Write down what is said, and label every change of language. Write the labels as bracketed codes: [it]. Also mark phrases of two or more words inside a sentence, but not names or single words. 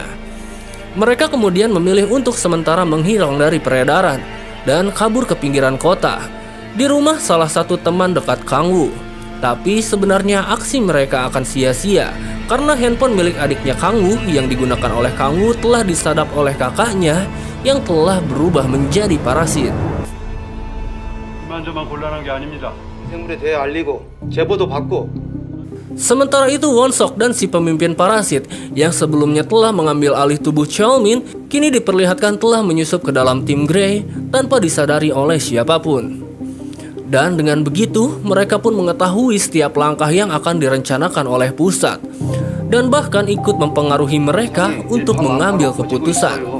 [id] Mereka kemudian memilih untuk sementara menghilang dari peredaran dan kabur ke pinggiran kota, di rumah salah satu teman dekat Kang Woo. Tapi sebenarnya aksi mereka akan sia-sia karena handphone milik adiknya Kang Woo yang digunakan oleh Kang Woo telah disadap oleh kakaknya yang telah berubah menjadi parasit. [ko] 이만저만 곤란한 게 아닙니다. 생물에 대해 알리고 제보도 받고. [id] Sementara itu Won-sok dan si pemimpin parasit yang sebelumnya telah mengambil alih tubuh Cheol-min kini diperlihatkan telah menyusup ke dalam tim Grey tanpa disadari oleh siapapun. Dan dengan begitu mereka pun mengetahui setiap langkah yang akan direncanakan oleh pusat dan bahkan ikut mempengaruhi mereka untuk mengambil keputusan.